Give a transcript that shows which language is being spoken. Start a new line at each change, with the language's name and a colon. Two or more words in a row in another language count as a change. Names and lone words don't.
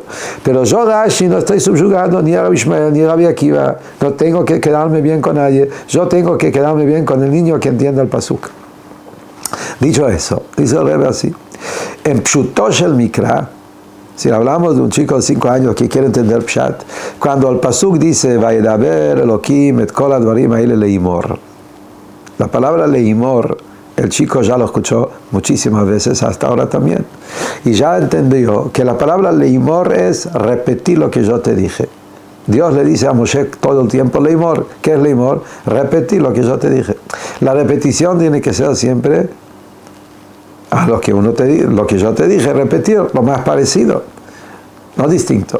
Spanish: Pero yo, Rashi, no estoy subyugado ni a Rabbi Ishmael ni a Rabbi Akiva, no tengo que quedarme bien con nadie, yo tengo que quedarme bien con el niño que entiende el pasuk. Dicho eso, dice el Rebbe así, en
Hebrew: בפשוטו של מקרא,
Spanish: si hablamos de un chico de 5 años que quiere entender Pshat, cuando el pasuk dice,
Hebrew: וידבר אלקים את כל הדברים האלה לאמר,
Spanish: la palabra leimor, el chico ya lo escuchó muchísimas veces, hasta ahora también. Y ya entendió que la palabra leimor es repetir lo que yo te dije. Dios le dice a Moshe todo el tiempo, leimor. ¿Qué es leimor? Repetir lo que yo te dije. La repetición tiene que ser siempre a lo que lo que yo te dije, repetir lo más parecido, no distinto.